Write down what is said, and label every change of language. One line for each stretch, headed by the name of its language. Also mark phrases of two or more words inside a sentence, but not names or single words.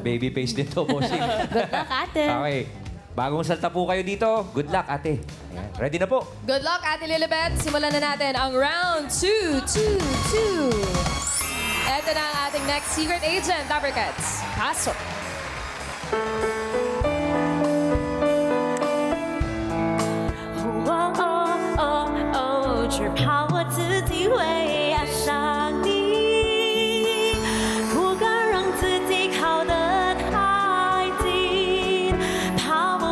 Filipino: Aba, baby face din to, bossing.
English: Good luck, Ate.
Filipino: Okay. Bagong salta po kayo dito.
English: Good luck,
Filipino: ate. Ayan. Ready na po.
English: Good luck, Ate Lilibet.
Filipino: Simulan na natin ang round 2. Ito na ang ating
English: next secret agent,
Filipino: Dabberkads. Pasok.
Chinese: 只怕我自己会爱上你，不敢让自己靠得太近，怕我